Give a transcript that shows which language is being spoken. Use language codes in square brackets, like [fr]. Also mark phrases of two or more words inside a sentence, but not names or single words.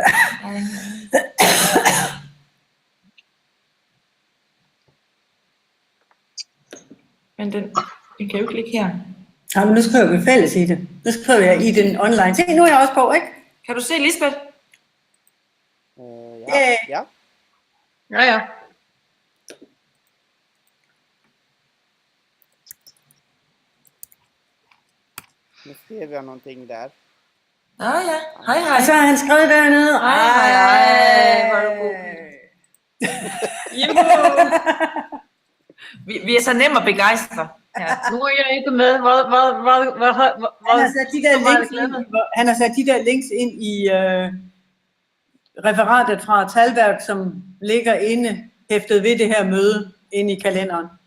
[da] Men den kan jo ikke ligge her. Ja, men nu skriver vi fælles i det. Nu skriver jeg i den online. Se, nu er jeg også på, ikke? Kan du se, Lisbeth? Ja. Ja. [sv] Nu skrev jag någonting där. [da] Ja. Hej. Og så har han skrevet dernede. Hej. Hvor er du god. Vi er så nem at begejstre. Ja. Nu er jeg ikke med. Han har sat de der links ind i referatet fra Talberg, som ligger inde, hæftet ved det her møde, inde i kalenderen.